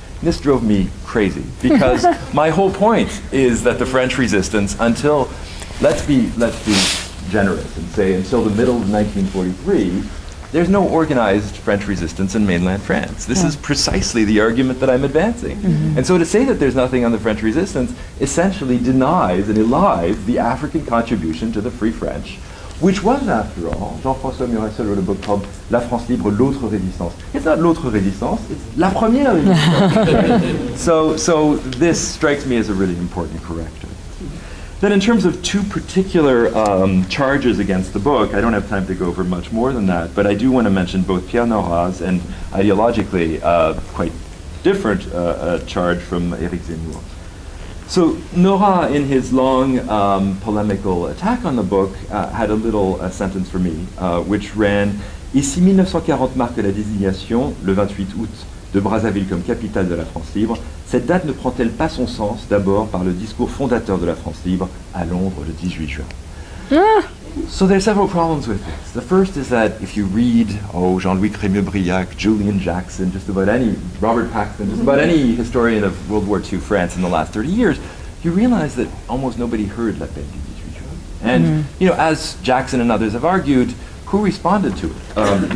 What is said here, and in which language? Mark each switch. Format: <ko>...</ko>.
<en>And this drove me crazy, because my whole point is that the French resistance, until, let's be generous and say until the middle of 1943, there's no organized French resistance in mainland France. This is precisely the argument that I'm advancing. And so to say that there's nothing on the French resistance essentially denies and elides the African contribution to the Free French, which was, after all, Jean-François Muressel wrote a book called La France libre, l'autre résistance. It's not l'autre résistance, it's</en> <fr>la première résistance.</fr> <en>So this strikes me as a really important corrective. Then in terms of two particular charges against the book, I don't have time to go over much more than that, but I do want to mention both Pierre Nora's and ideologically quite different charge from Éric Zemmour. So Nora, in his long polemical attack on the book, had a little sentence for me, which ran</en> <fr>« Et si 1940 marque la désignation, le 28 août, de Brazzaville comme capitale de la France libre, cette date ne prend-elle pas son sens d'abord par le discours fondateur de la France libre à Londres le 18 juin ?»</fr> <en>So there are several problems with this. The first is that if you read, Jean-Louis Crémieux-Briac, Julian Jackson, just about any, Robert Paxton, just about any historian of World War II France in the last 30 years, you realize that almost nobody heard l'appel du 18 juin. And, as Jackson and others have argued, who responded to it?</en>